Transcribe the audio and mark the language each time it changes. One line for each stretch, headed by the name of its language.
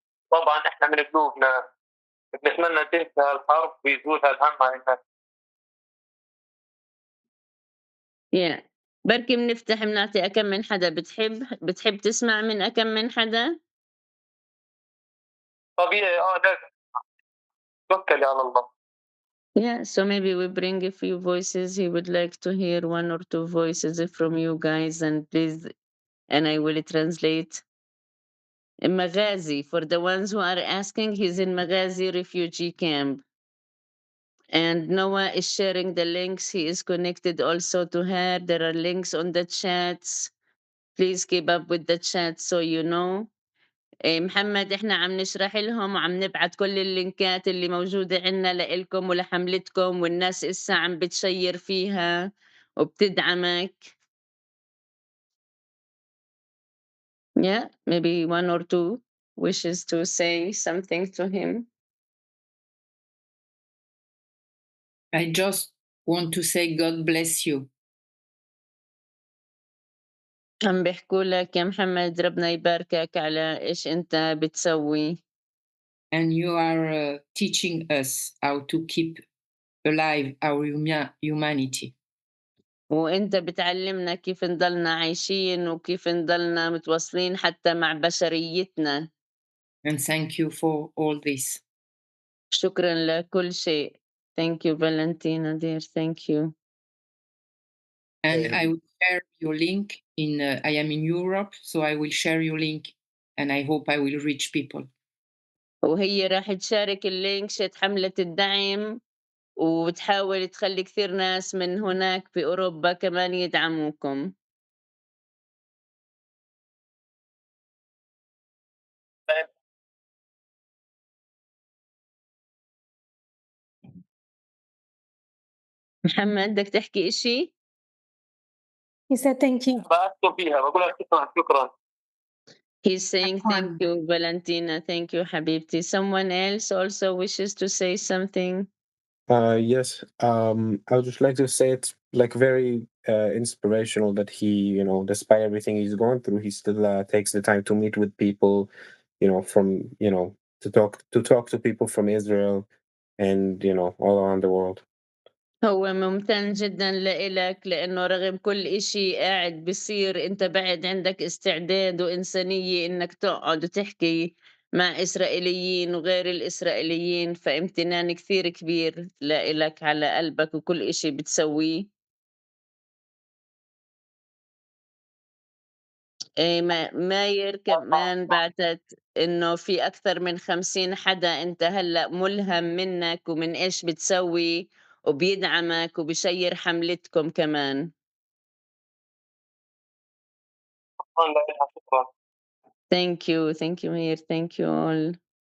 Arabic: طبعا إحنا من قلوبنا بنتمنى تنتهي الحرب ويزول هالهم عن الناس.
English: Yeah.
Arabic: بركي بنعطي أكم من حدا بتحب تسمع من أكم من حدا؟ طبيعي لازم توكلي على الله.
English: Yeah, so maybe we bring a few voices. He would like to hear one or two voices from you guys, and please, and I will translate. Maghazi, for the ones who are asking, he's in Maghazi Refugee Camp. And Noah is sharing the links. He is connected also to her. There are links on the chats. Please keep up with the chat so you know.
Arabic: محمد إحنا عم نشرح لهم وعم نبعت كل اللينكات اللي موجودة عنا لإلكم ولحملتكم والناس إسا عم بتشير فيها وبتدعمك.
English: Yeah, maybe one or two wishes to say something to him. I just want to say God bless you.
Arabic: عم بيحكوا لك يا محمد ربنا يباركك على إيش أنت بتسوي.
English: And you are teaching us how to keep alive our humanity.
Arabic: وأنت بتعلّمنا كيف نضلنا عايشين وكيف نضلنا متواصلين حتى مع بشريتنا.
English: And thank you for all this.
Arabic: شكرًا لكل شيء.
English: Thank you Valentina dear, thank you. And I Um, will share your link in, I am in Europe, so I will share your link and I hope I will reach people.
Arabic: وهي راح تشارك اللينك حملة الدعم، وتحاول تخلّي كثير ناس من هناك في أوروبا كمان يدعموكم. محمد بدك تحكي إشي؟
English: He said thank you.
Arabic: بأشكر فيها باقول لها شكرًا، شكرًا.
English: He's saying thank
Arabic: عفواً.
English: you Valentina, thank you
Arabic: حبيبتي.
English: Someone else also wishes to say something? yes, I would just like to say it's like very inspirational that he, despite everything he's going through, he still takes the time to meet with people, from, to talk to people from Israel and, all around the world.
Arabic: هو ممتن جدًا لإلك، لإنه رغم كل إشي قاعد بيصير أنت بعد عندك استعداد وإنسانية إنك تقعد وتحكي مع إسرائيليين وغير الإسرائيليين، فامتنان كثير كبير لإلك على قلبك وكل إشي بتسويه. ماير كمان بعتت إنه في أكثر من 50 حدا أنت هلأ ملهم منّك ومن إيش بتسوي، وبيدعمك وبيشيّر حملتكم كمان. شكرًا لها، شكرًا.
English: Thank you ماير, thank you all.